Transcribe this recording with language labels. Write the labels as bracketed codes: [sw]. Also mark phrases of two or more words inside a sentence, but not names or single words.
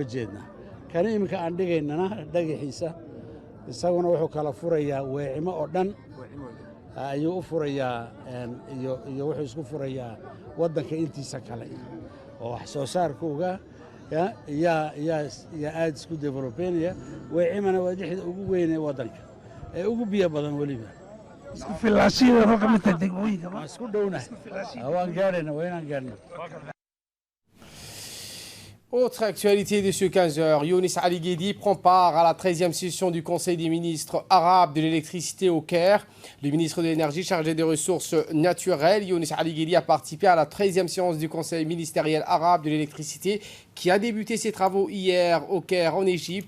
[so] jeednaa kani iminka aan dhigaynana dhagaxiisa isaguna wuxuu kala furayaa weecimo oo dhan ayuu u furayaa iyo wuxuu isku furayaa waddanka intiisa kale oo wax soo saarkuuga yaa aad isku developeynaya weecimana waa dixda ugu weyn ee waddanka ee ugu biyo badan weliba isku dhowna waan gaadhayna waa inaan gaadhno. [fr] Autre actualité de ce 15h, Younis Ali Guedi prend part à la 13e session du Conseil des ministres arabes de l'électricité au Caire. Le ministre de l'énergie chargé des ressources naturelles, Younis Ali Guedi, a participé à la 13e séance du Conseil ministériel arabe de l'électricité qui a débuté ses travaux hier au Caire en Égypte.